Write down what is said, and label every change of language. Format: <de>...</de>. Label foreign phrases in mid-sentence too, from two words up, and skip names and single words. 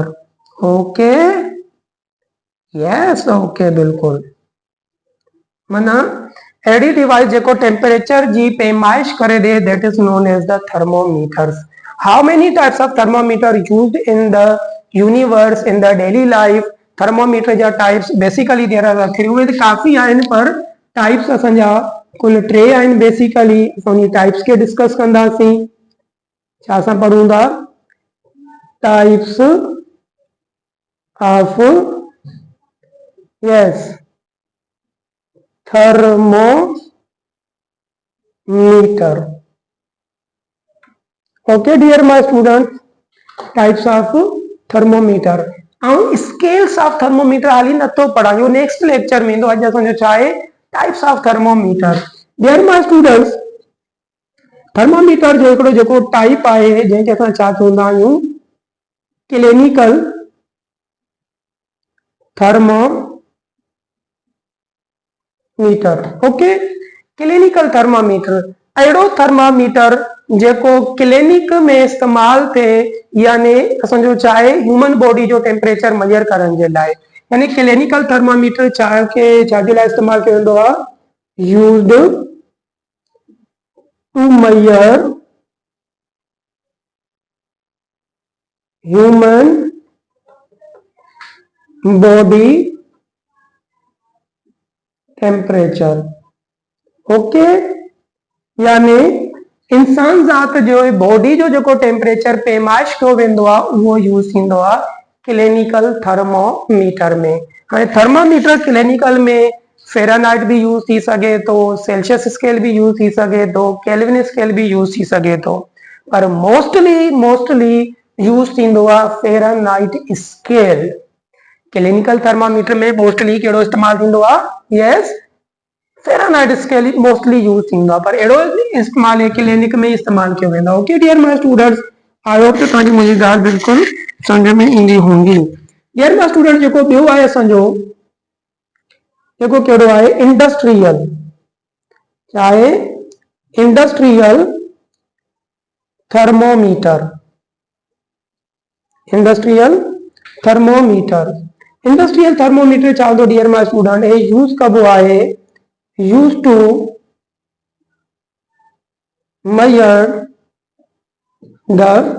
<en>okay yes okay बिल्कुल।</en> <sd>माना अहिड़ी डिवाइस जेको टेम्परेचर जी पैमाइश करे दे,</sd> <en>That is known as the thermometers. How many types of thermometer used in the universe in the daily life? थर्मोमीटर जा types basically there are three.</en> <sd>उहे काफ़ी आहिनि पर टाइप्स असांजा कुल 3 आहिनि बेसिकली। उन टाइप्स के डिस्कस कंदासीं। छा असां पढ़ूं था?</sd> <en>types of yes thermometer. okay dear my student, types of thermometer</en> <sd>ऐं</sd> <en>scales of thermometer</en> <sd>हाली नथो पढ़ायूं,</sd> <en>next lecture</en> <sd>में ईंदो। अॼु असांजो छा आहे?</sd> <en>types of thermometer. dear my students,</en> <sd>थर्मोमीटर जो हिकिड़ो जेको टाइप आहे जंहिंखे असां छा चवंदा आहियूं?</sd> <en>clinical thermometer. okay, clinical thermometer</en> <sd>अहिड़ो थर्मामीटर जेको क्लिनिक में इस्तेमाल थिए, यानी असांजो छा आहे?</sd> <en>human body</en> <sd>जो</sd> <en>temperature measure</en> <sd>करण जे लाइ। यानी</sd> <en>clinical thermometer</en> <sd>छाजे लाइ इस्तेमाल कयो वेंदो आहे?</sd> <en>Used to measure human body temperature.</en> <sd>ओके, यानी इंसान ज़ात जो बॉडी जो जेको टेम्परेचर पैमाइश कयो वेंदो आहे उहो यूज़ थींदो आहे क्लिनिकल थर्मोमीटर में। हाणे थर्मोमीटर क्लिनिकल में फेरानाइट भी यूज़ थी सके तो,</sd> <en>Celsius scale</en> <sd>भी यूज़ थी सके तो,</sd> <en>Kelvin scale</en> <sd>भी यूज़ थी सके तो, पर</sd> <en>mostly use</en> <sd>थींदो आहे</sd> <en>Fahrenheit scale. clinical thermometer</en> <sd>में मोस्टली कहिड़ो इस्तेमाल थींदो आहे?</sd> <en>yes, Fahrenheit scale mostly use</en> <sd>थींदो आहे, पर अहिड़ो इस्तेमाल क्लिनिक में इस्तेमाल कयो वेंदो आहे।</sd> <en>okay dear my students, I hope</en> <sd>त तव्हांजी मुंहिंजी ॻाल्हि बिल्कुलु सम्झ में ईंदी हूंदी।</sd> <en>dear my student,</en> <sd>जेको ॿियो आहे असांजो, जेको कहिड़ो आहे?</sd> <en>इंडस्ट्रियल चाहे industrial thermometer, industrial thermometer, industrial thermometer</en> <sd>चाहो तो</sd> <en>dear my student</en> <hi>ये यूज कब हुआ है,</hi> <en>use to measure the</en>